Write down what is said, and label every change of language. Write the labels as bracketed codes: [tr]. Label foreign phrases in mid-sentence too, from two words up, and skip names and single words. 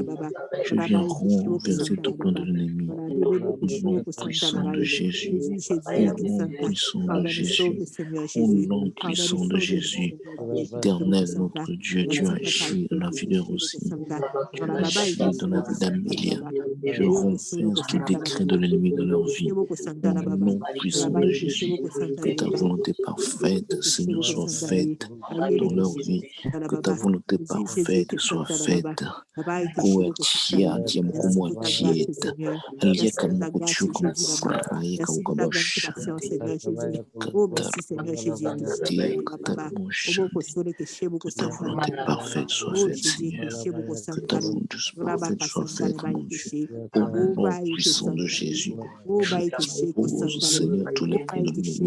[fr] Je viens renverser tout plan de l'ennemi. Au nom puissant de Jésus, au nom puissant de Jésus, au nom puissant de Jésus, Éternel notre Dieu, tu agis dans la vie de Rosie, tu agis dans la vie d'Amélia. Je renverse tout décret de l'ennemi dans leur vie. Au nom puissant de Jésus, que ta volonté parfaite, Seigneur, soit faite dans leur vie. Que ta volonté parfaite soit faite. Kuatia diamkumotieta. Alia kamukuchu kumfurahi kaukabashande. Que ta volonté parfaite soit faite, Seigneur. Que ta volonté parfaite soit faite, mon Dieu. Au nom puissant de Jésus, je dispose, Seigneur, tous les plans de l'ennemi.